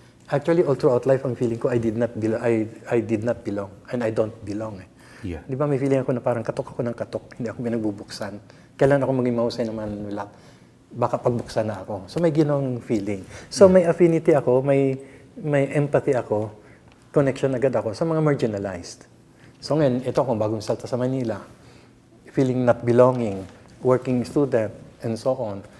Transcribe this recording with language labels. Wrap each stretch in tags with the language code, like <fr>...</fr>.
<en>Actually, all throughout life,</en> <tl>ang feeling ko,</tl> <en>I did not belong. And I don't belong. Yeah.</en> <tl>Di ba may feeling ako na parang katok ako ng katok, hindi ako pinagbubuksan. Kailan ako maging mahusay na manunulat? Baka pagbuksan na ako. So may ginong feeling. So may affinity ako, may empathy ako, connection agad ako sa mga marginalized. So ngayon, ito akong bagong salta sa Manila.</tl> <en>Feeling not belonging, working student, and so on.</en>